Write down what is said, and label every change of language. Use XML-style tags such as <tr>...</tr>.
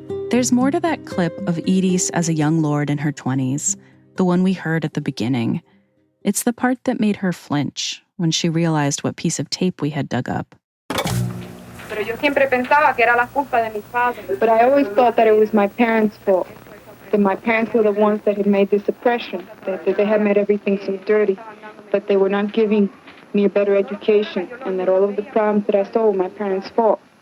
<en>There's more to that clip of Edie's as a young lord in her 20s, the one we heard at the beginning. It's the part that made her flinch, when she realized what piece of tape we had dug up.</en> <es>Pero yo siempre pensaba que era la culpa de mis padres.</es> <en>But I always thought that it was my parents' fault. That my parents were the ones that had made this oppression, that they had made everything so dirty, that they were not giving me a better education, and that all of the problems that I saw were my parents' fault.</en>